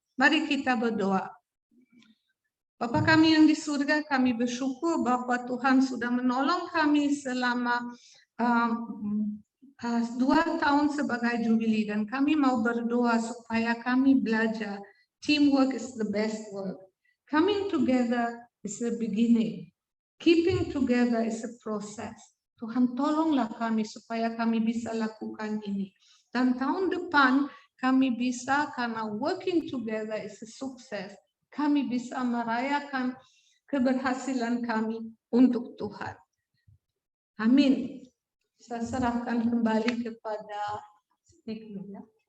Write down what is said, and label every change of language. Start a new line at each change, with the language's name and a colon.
Indonesian: Mari kita berdoa. Bapa kami yang di surga, kami bersyukur bahwa Tuhan sudah menolong kami selama 2 tahun sebagai Jubili, dan kami mau berdoa supaya kami belajar.
English: Teamwork is the best work. Coming together is the beginning. Keeping together is a process.
Indonesian: Tuhan tolonglah kami supaya kami bisa lakukan ini. Dan tahun depan kami bisa, karena
English: working together is a success,
Indonesian: kami bisa merayakan keberhasilan kami untuk Tuhan. Amin. Saya serahkan kembali kepada speaker. Ya.